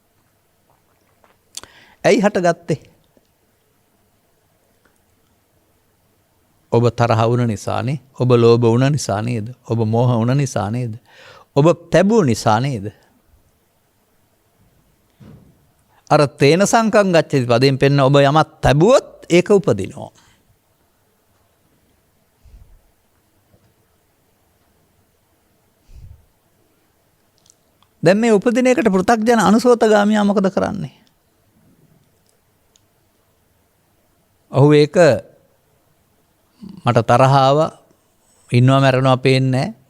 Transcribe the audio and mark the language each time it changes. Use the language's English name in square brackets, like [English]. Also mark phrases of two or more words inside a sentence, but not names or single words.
[Sinhala] ඇයි හටගත්තේ? ඔබ තරහ වුණ නිසානේ, ඔබ ලෝභ වුණ නිසා නේද? ඔබ මෝහ වුණ නිසා නේද? ඔබ තැබුව නිසා නේද? අර [Pali] තේන සංකම් ගච්ඡති [Sinhala] පදයෙන් පෙන්න ඔබ යමක් තැබුවොත් ඒක උපදිනවා. දැන් මේ උපදින එකට පෘථග්ජන අනුසෝතගාමියා මොකද කරන්නේ? ඔහු ඒක මට තරහාව ඉන්නවා මැරෙනවා පේන්නේ නැහැ.